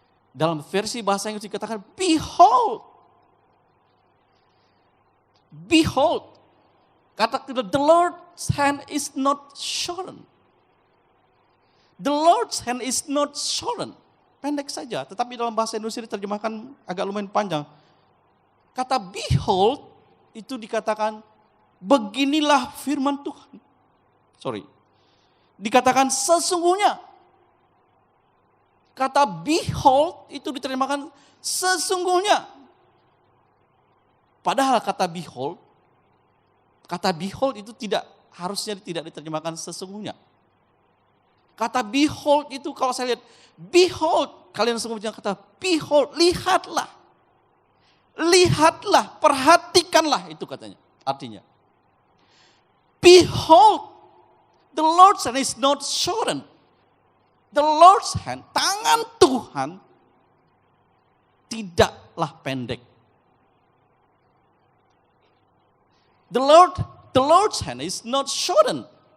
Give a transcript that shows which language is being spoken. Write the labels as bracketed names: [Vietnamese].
[Indonesian] Dalam versi bahasa Inggris dikatakan behold. [English] Behold. [Indonesian] Kata [English] the Lord's hand is not shortened. The Lord's hand is not shortened. [Indonesian] Pendek saja, tetapi dalam bahasa Indonesia diterjemahkan agak lumayan panjang. Kata behold itu dikatakan beginilah firman Tuhan. Dikatakan sesungguhnya. Kata behold itu diterjemahkan sesungguhnya. Padahal kata behold itu harusnya tidak diterjemahkan sesungguhnya. Kata behold itu kalau saya lihat, behold, kalian semua bilang kata behold, lihatlah. Lihatlah, perhatikanlah itu katanya, artinya. [English] Behold, the Lord's hand is not shortened. The Lord's hand, [Indonesian] tangan Tuhan tidaklah pendek. [English] The Lord's hand is not shortened.